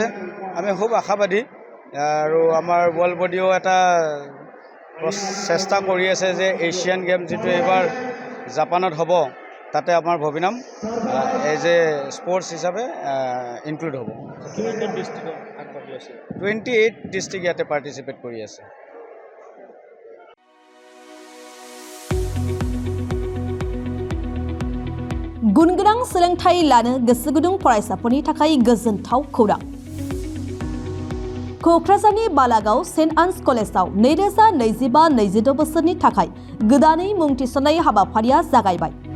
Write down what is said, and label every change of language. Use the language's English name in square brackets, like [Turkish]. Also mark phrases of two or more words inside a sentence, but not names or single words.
[Assamese] আমি খুব আশাবাদী আৰু আমাৰ ৱৰ্ল্ড বডিও এটা চেষ্টা কৰি আছে যে এছিয়ান গেম যিটো এইবাৰ জাপানত হ'ব তাতে আমাৰ ববিনাম [English] as a sports [Assamese] হিচাপে ইনক্লুড হ'ব। 28 ডিষ্ট্ৰিক্ট ইয়াতে পাৰ্টিচিপেট কৰি আছে। [Bodo] गुनगोनां सोलोंथाइ लानो गोसो गुदुं फरायसाफोरनि थाखाय गोजोनथाव खौरां। क'क्राझारनि बालागाव सेन्ट आन्स कलेजाव 2025-26 बोसोरनि थाखाय गोदानै मुं थिसननाय हाबाफारिया जागायबाय।